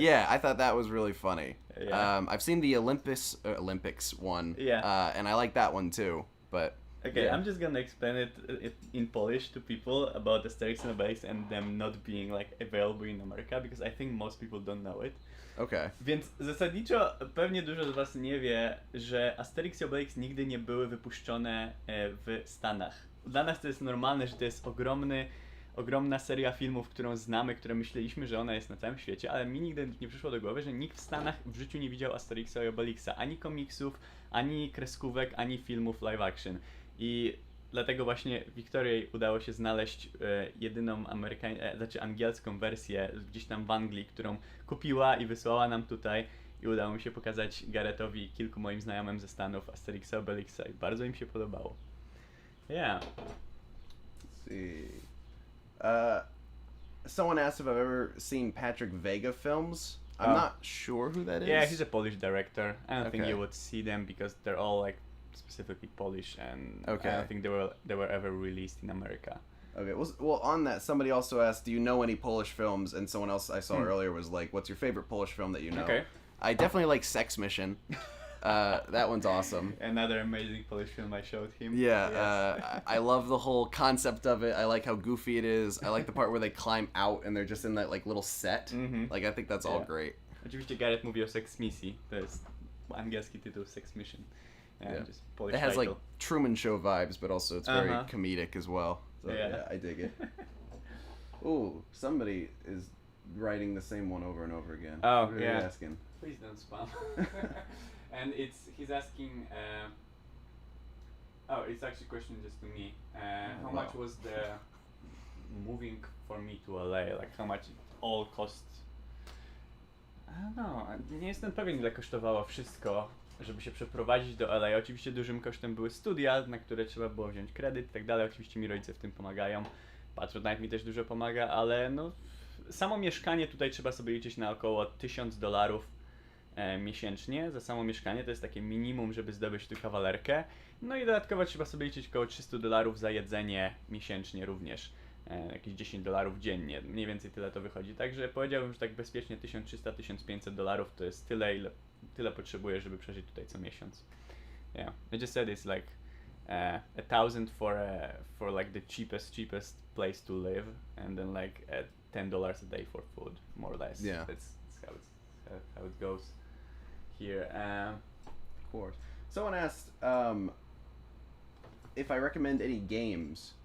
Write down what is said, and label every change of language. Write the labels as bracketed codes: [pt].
[en] Yeah, I thought that was really funny. Yeah. I've seen the Olympics one. Yeah. And I like that one too. But Okay, yeah. I'm just gonna explain it in Polish to people about Asterix and Obelix and them not being like available in America, because I think most people don't know it. Okay. [pl] Więc zasadniczo pewnie dużo z was nie wie, że Asterix i Obelix nigdy nie były wypuszczone w Stanach. Dla nas to jest normalne, że to jest ogromna seria filmów, którą znamy, które myśleliśmy, że ona jest na całym świecie, ale mi nigdy nie przyszło do głowy, że nikt w Stanach w życiu nie widział Asterixa i Obelixa, ani komiksów, ani kreskówek, ani filmów live action. I dlatego właśnie Wiktorii udało się znaleźć jedyną angielską wersję gdzieś tam w Anglii, którą kupiła i wysłała nam tutaj, i udało mi się pokazać Garrettowi i kilku moim znajomym ze Stanów Asterixa, Obelixa i bardzo im się podobało. [en] Yeah. Let's see. Someone asked if I've ever seen Patrick Vega films. I'm Oh. not sure who that is. Yeah, he's a Polish director. I don't think Okay. you would see them because they're all like specifically Polish, and Okay. I don't think they were ever released in America. Okay. Well, on that, somebody also asked, do you know any Polish films? And someone else I saw earlier was like, what's your favorite Polish film that you know? Okay. I definitely like Sex Mission. That one's awesome. Another amazing Polish film I showed him. Yeah, Yes. I love the whole concept of it. I like how goofy it is. I like the part where they climb out and they're just in that like little set. Mhm. Like, I think that's all Yeah. great. [pl] Oczywiście Garrett mówi o Sex Misji. To jest angielski tytuł, Sex Mission. [en] Yeah. Just Polish It has title. like Truman Show vibes, but also it's very Uh-huh. comedic as well. So yeah, I dig it. Ooh, somebody is writing the same one over and over again. Oh, What are they yeah. asking? Please don't spam. And he's asking. It's actually a question just to me. How wow. much was the moving for me to LA? Like how much it all cost? I don't know. [pl] Nie jestem pewien, ile kosztowało wszystko, żeby się przeprowadzić do LA. Oczywiście dużym kosztem były studia, na które trzeba było wziąć kredyt i tak dalej. Oczywiście mi rodzice w tym pomagają. Patronite mi też dużo pomaga, ale no samo mieszkanie tutaj trzeba sobie liczyć na około $1000 miesięcznie za samo mieszkanie. To jest takie minimum, żeby zdobyć tu kawalerkę. No i dodatkowo trzeba sobie liczyć około $300 za jedzenie miesięcznie również. Jakieś $10 dziennie. Mniej więcej tyle to wychodzi. Także powiedziałbym, że tak bezpiecznie $1300-1500 to jest tyle potrzebuję, żeby przeżyć tutaj co miesiąc. [en] Yeah, I just said it's like 1000 for like the cheapest place to live, and then like $10 a day for food, more or less. Yeah. That's how it goes here. Of course. Someone asked if I recommend any games.